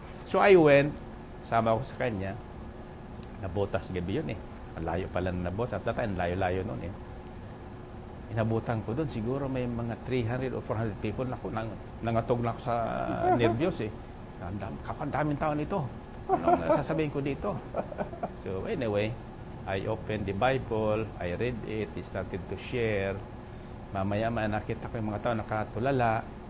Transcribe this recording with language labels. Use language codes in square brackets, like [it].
[en] So I went, [tl] sama ko sa kanya. Nabotas gabi yun eh. Ang layo pala na nabotas. At tatay, ang layo-layo noon eh. Inabutan ko doon. Siguro may mga 300 [en] or 400 people [tl] na nangatog na ako sa nervyos eh. Kapandaming tao nito. Anong sasabihin ko dito? [en] So anyway, I opened the Bible, I read it, I started to share. [tl] Mamaya nakita ko yung mga tao nakatulala.